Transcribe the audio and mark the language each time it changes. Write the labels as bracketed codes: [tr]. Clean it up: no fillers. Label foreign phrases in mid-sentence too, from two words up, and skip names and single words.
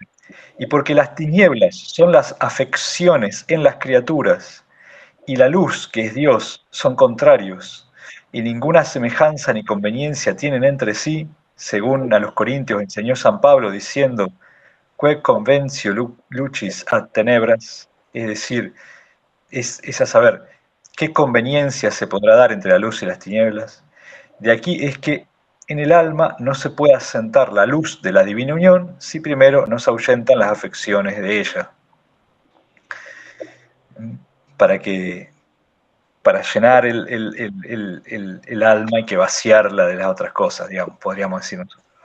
[es] Y porque las tinieblas son las afecciones en las criaturas y la luz, que es Dios, son contrarios, y ninguna semejanza ni conveniencia tienen entre sí, según a los Corintios enseñó San Pablo diciendo, [la] que convencio lucis ad tenebras, [es] es decir, es a saber, ¿qué conveniencia se podrá dar entre la luz y las tinieblas? De aquí es que en el alma no se puede asentar la luz de la divina unión si primero no se ahuyentan las afecciones de ella. Para que para llenar el alma hay que vaciarla de las otras cosas, digamos, podríamos decir nosotros.